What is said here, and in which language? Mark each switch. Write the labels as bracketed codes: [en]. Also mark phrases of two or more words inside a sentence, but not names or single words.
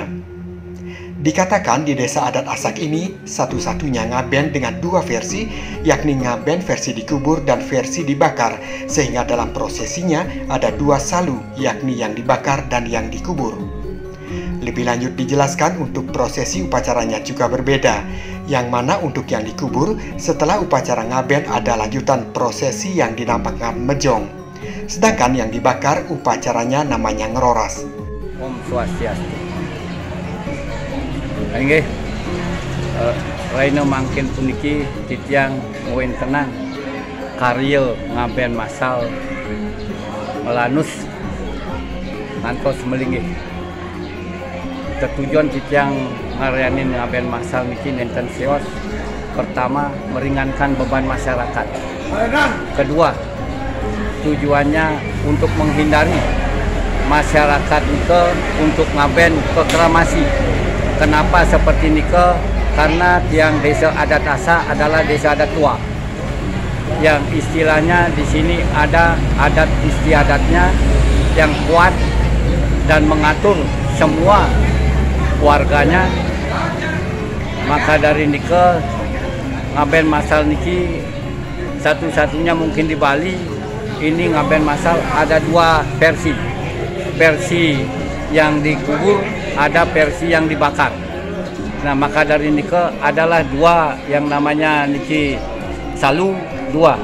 [id] Dikatakan di desa adat Asak ini satu-satunya ngaben dengan dua versi, yakni ngaben versi dikubur dan versi dibakar, sehingga dalam prosesinya ada dua salu, yakni yang dibakar dan yang dikubur. Lebih lanjut dijelaskan untuk prosesi upacaranya juga berbeda, yang mana untuk yang dikubur setelah upacara ngaben ada lanjutan prosesi yang dinamakan mejong. Sedangkan yang dibakar upacaranya namanya ngeroras. [ban] Om Swastiastu. Nggih. Raina mangkin puniki titiang nguen tenang karya ngaben masal melanus ngantos melinggih. Tujuan titiang ngarayanin ngaben masal niki nenten seos. [id] Pertama, meringankan beban masyarakat. Kedua, tujuannya untuk menghindari masyarakat nike untuk ngaben ke kremasi. Kenapa seperti nike? Karena tiang desa adat Asak adalah desa adat tua. Yang istilahnya di sini ada adat istiadatnya yang kuat dan mengatur semua warganya. Maka dari nike ngaben masal niki satu-satunya mungkin di Bali ini ngaben masal ada dua versi. Versi yang dikubur, ada versi yang dibakar. Nah, maka dari nike adalah dua yang namanya niki salu dua.